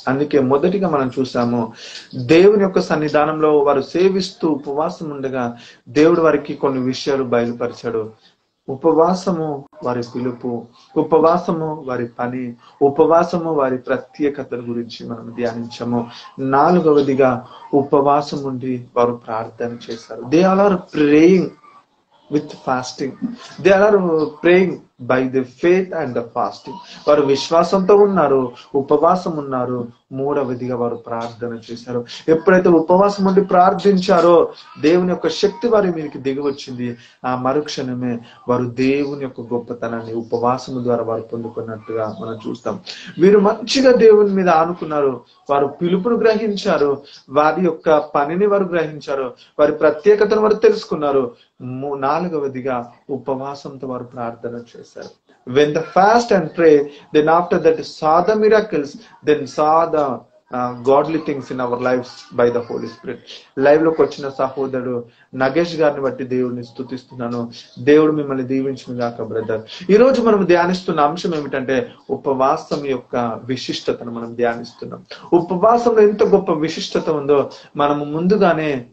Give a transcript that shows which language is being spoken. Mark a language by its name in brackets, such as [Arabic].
[Telugu] అందుకే మొదటిగా మనం చూసాము దేవుని యొక్క సన్నిధానంలో వారు సేవిస్తూ ఉపవాసం ఉండగా దేవుడు వారికి కొన్ని విషయాలు బయలుపరిచాడు. ఉపవాసము వారి పిలుపు, ఉపవాసము వారి పని, ఉపవాసము వారి ప్రత్యేకతల గురించి మనం ధ్యానించాము. నాలుగవదిగా ఉపవాసం ఉండి వారు ప్రార్థన చేశారు. [English] They are praying with fasting. They are praying by the faith and the fasting. [Telugu] వారు విశ్వాసంతో ఉన్నారు, ఉపవాసం ఉన్నారు. మూడవదిగా వారు ప్రార్థన చేశారు. ఎప్పుడైతే ఉపవాసం ఉండి ప్రార్థించారో దేవుని యొక్క శక్తి వారి మీదకి దిగి వచ్చింది. ఆ మరుక్షణమే వారు దేవుని యొక్క గొప్పతనాన్ని ఉపవాసము ద్వారా వారు పొందుకున్నట్టుగా మనం చూస్తాం. వీరు మంచిగా దేవుని మీద ఆనుకున్నారు, వారు పిలుపును గ్రహించారు, వారి యొక్క పనిని వారు గ్రహించారు, వారి ప్రత్యేకతను వారు తెలుసుకున్నారు. నాలుగవదిగా ఉపవాసంతో వారు ప్రార్థన చేశారు. [English] When they fast and pray, then after that saw the miracles, then saw the godly things in our lives by the Holy Spirit. [Telugu] Live లోకి వచ్చిన సహోదరుడు నగేష్ గారిని బట్టి దేవుడిని స్తుతిస్తున్నాను. దేవుడు మిమ్మల్ని దీవించును గాక బ్రదర్. ఈ రోజు మనం ధ్యానిస్తున్న అంశం ఏమిటంటే ఉపవాసం యొక్క విశిష్టతను మనం ధ్యానిస్తున్నాం. ఉపవాసంలో ఎంత గొప్ప విశిష్టత ఉందో మనము ముందుగానే